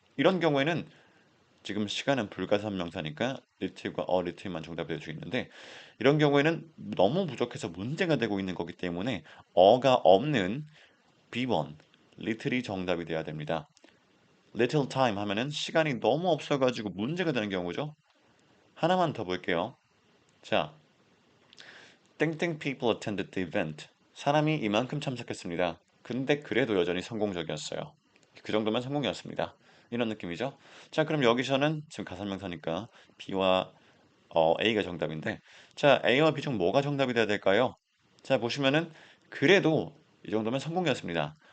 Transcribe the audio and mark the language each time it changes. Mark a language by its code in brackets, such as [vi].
[ko] 이런 경우에는 지금 시간은 불가산명사니까 little과 a little만 정답이 될 수 있는데 이런 경우에는 너무 부족해서 문제가 되고 있는 거기 때문에 어가 없는 B1, little이 정답이 돼야 됩니다. little time 하면은 시간이 너무 없어가지고 문제가 되는 경우죠. 하나만 더 볼게요. [en] 자, 땡땡 people attended the event. [ko] 사람이 이만큼 참석했습니다. 근데 그래도 여전히 성공적이었어요. 그 정도면 성공이었습니다. 이런 느낌이죠. 자, 그럼 여기서는 지금 가산명사니까 B와 A가 정답인데 자, A와 B 중 뭐가 정답이 돼야 될까요? 자, 보시면은 그래도 이 정도면 성공이었습니다.